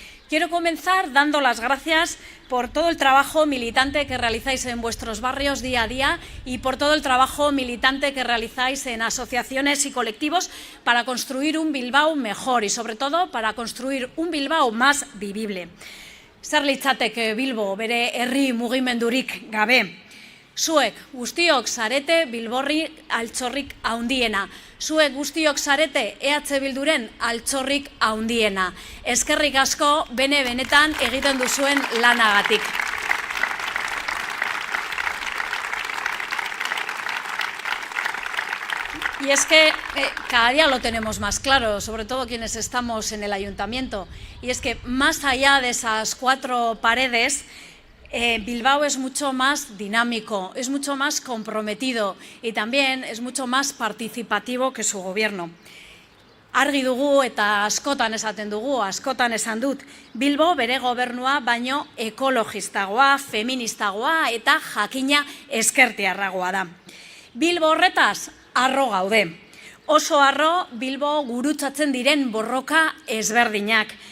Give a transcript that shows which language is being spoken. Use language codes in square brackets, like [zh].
[es] Quiero comenzar dando las gracias por todo el trabajo militante que realizáis en vuestros barrios día a día y por todo el trabajo militante que realizáis en asociaciones y colectivos para construir un Bilbao mejor y sobre todo para construir un Bilbao más vivible. [eu] Zer litzateke Bilbo bere herri mugimendurik gabe. Zuek guztiok zarete Bilborri altxorrik haundiena. Zuek guztiok zarete EH Bilduren altxorrik haundiena. Eskerrik asko benetan egiten duzuen lanagatik. [es] Y es que cada día lo tenemos más claro, sobre todo quienes estamos en el ayuntamiento. Y es que más allá de esas cuatro paredes, Bilbao es mucho más dinámico, es mucho más comprometido y también es mucho más participativo que su gobierno. [eu] Argi dugu eta askotan esaten dugu, askotan esan dut, Bilbo bere gobernua baino ekologistagoa, feministagoa eta jakina eskertiarragoa da. Bilbo horretaz, arro gaude. Oso arro Bilbo gurutzatzen diren borroka ezberdinak.